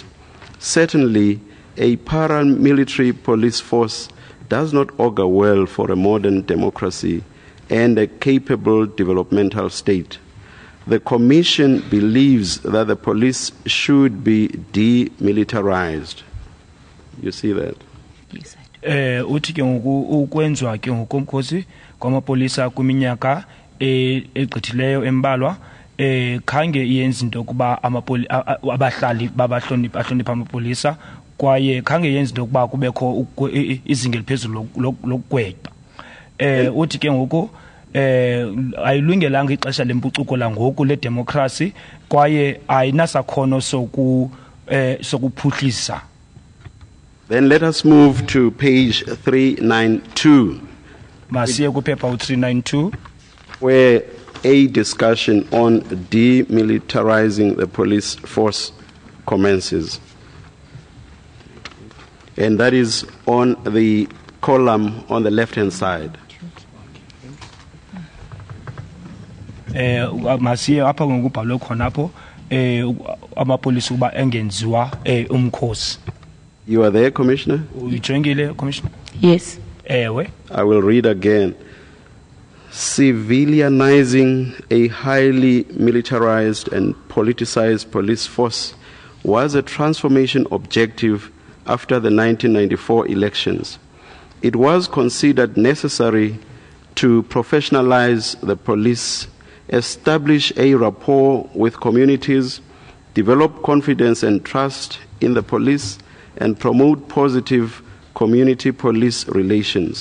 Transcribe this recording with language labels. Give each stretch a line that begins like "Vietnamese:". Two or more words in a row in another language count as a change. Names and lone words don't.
English: Certainly, a paramilitary police force does not augur well for a modern democracy and a capable developmental state. The Commission believes that the police should be demilitarized. You see that? Yes, I do.
Xhosa: Uthi ke ngoku ukwenzwa ke ngokomkhosi kwamapolisa kwiminyaka egqithileyo embalwa khange iyenze into kuba abahlali babahlonipha amapolisa kwaye khange yenze into kuba kubekho izinga eliphezulu lokugwetha. Uthi ke ngoku ayilungelanga ixesha lempucuko langoku le democracy kwaye ayinasakhono sokuphuhlisa.
English: Then let us move to page 392.
Xhosa: Masiye kuphepha u392
English: where a discussion on demilitarizing the police force commences. And that is on the column on the left-hand side.
Xhosa: Masiye apha ngokubhalwe khonapho amapolisa uba engenziwa umkhosi.
English: You are there, Commissioner?
Xhosa: Ujongile, Commissioner?
English: Yes.
Xhosa: Ewe.
English: I will read again. Civilianizing a highly militarized and politicized police force was a transformation objective after the 1994 elections. It was considered necessary to professionalize the police, establish a rapport with communities, develop confidence and trust in the police, and promote positive community police relations.